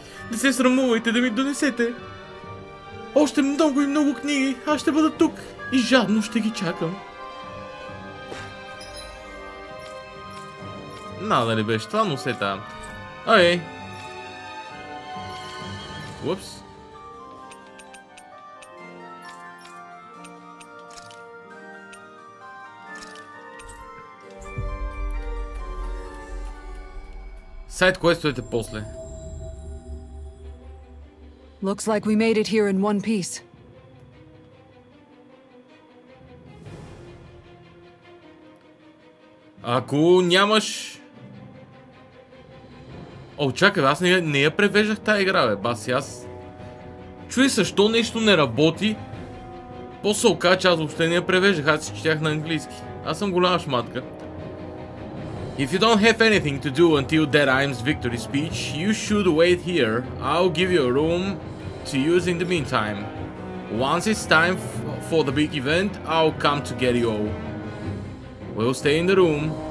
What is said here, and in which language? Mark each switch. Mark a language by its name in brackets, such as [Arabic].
[Bulgarian] Не се срамувайте да ми донесете. Още много и много книги. Аз ще бъда тук и жадно ще ги чакам. Надали беше това, но се там. Окей. Упс. Сайд квестовете после. [English] Looks like we made it here in one piece. [Bulgarian] Ако нямаш... О, чакай, аз не я превеждах тая игра, бе, баси, аз... Чуй, защо нещо не работи? После се оказа, че аз въобще не я превеждах, аз си четях на английски. Аз съм голяма шматка. [English] If you don't have anything to do until Deadheim's victory speech, you should wait here. I'll give you a room to use in the meantime. Once it's time for the big event, I'll come to get you all. We'll stay in the room.